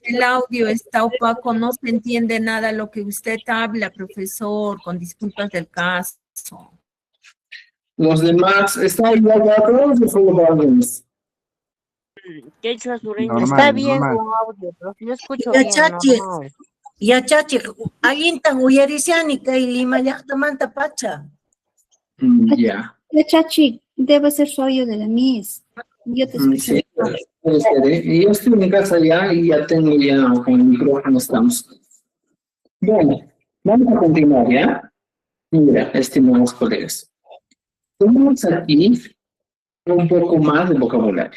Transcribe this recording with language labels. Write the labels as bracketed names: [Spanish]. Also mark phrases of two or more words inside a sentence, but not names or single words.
[Spanish] El audio está opaco, no se entiende nada lo que usted habla, profesor, con disculpas del caso. Los demás, ¿está igual para todos o solo para algunos? Está bien su audio, pero yo escucho Ya, bien, chachi. normal. Ya, [Quechua] chachi, alinta huyarisiani kay Lima llaqtamanta pacha. [Spanish] Ya. La Chachi, debe ser su audio de la Miss. Yo te escucho. Sí, puede ser, ¿eh? Y yo estoy en mi casa ya y ya tengo ya con el micrófono estamos. Bueno, vamos a continuar, ¿ya? Mira, estimados colegas. Tenemos aquí un poco más de vocabulario.